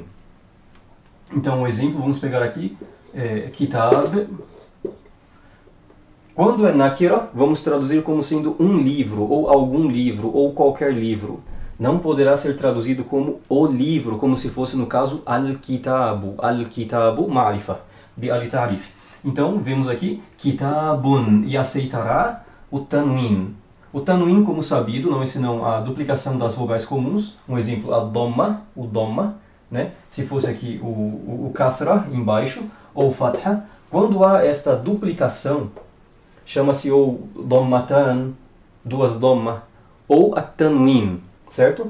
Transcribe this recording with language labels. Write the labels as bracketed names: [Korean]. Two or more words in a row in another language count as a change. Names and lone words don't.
[Portuguese] Então, um exemplo, vamos pegar aqui, kitab. Quando é nakira, vamos traduzir como sendo um livro, ou algum livro, ou qualquer livro. Não poderá ser traduzido como o livro, como se fosse, no caso, al-kitabu. [Arabic] الكتاب معرفة بالتعريف. [Portuguese] Então, vemos aqui, kitabun, e aceitará o tanwin. O tanwin, como sabido, não é senão a duplicação das vogais comuns. Um exemplo, a dhamma, o dhamma, né? Se fosse aqui o kasra, embaixo, ou fatha. Quando há esta duplicação, chama-se ou dhammatan, duas dhamma, ou a tanwin, certo?